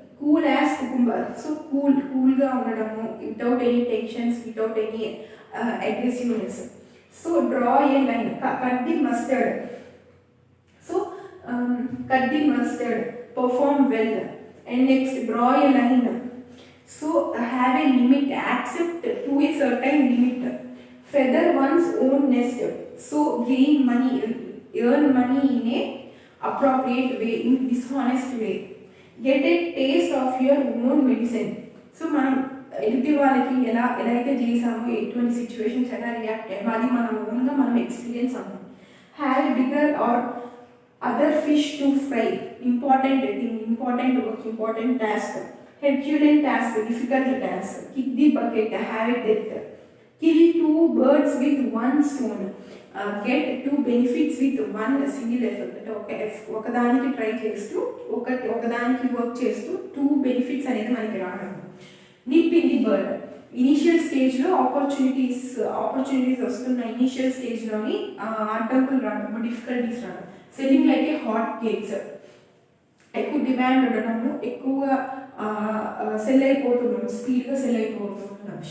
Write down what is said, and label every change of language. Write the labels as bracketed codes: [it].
[en] cool as cucumber, [te] so కూల్గా ఉండడము, [en] Without any tensions, without any aggressiveness. So draw a line, cut the mustard, so cut the mustard, perform well. And next, draw a line. So have a limit, accept to a certain limit. Feather one's own nest. So gain money, earn money in a appropriate way, in dishonest way. Get a taste of your own medicine. [te] So మనం ఎదుటి వాళ్ళకి ఎలా అయితే చేసామో, ఎటువంటి situations ఎలా react అయ్యామో అది మనం ఓన్గా మనం ఎక్స్పీరియన్స్ అవుతాం. [en] Have a bigger or other fish to fry, important thing, important work, important task. Herculean task, difficult task. Kick the bucket, have a death. Kill 2 birds with 1 stone. Get 2 benefits with 1 single effort. [te] Okay, ఒకదానికి try చేస్తూ ఒకదానికి work చేస్తూ 2 benefits అనేది మనకి రావడం. [en] nip in the bird, [te] initial స్టేజ్లో opportunities వస్తున్న initial స్టేజ్లోని అడ్డంకులు రావడం, డిఫికల్టీస్ రావడం. [en] selling like a hot cakes, [te] ఎక్కువ డిమాండ్ ఉండడము, ఎక్కువగా సెల్ అయిపోతున్నాము, స్పీడ్గా సెల్ అయిపోతున్నాము.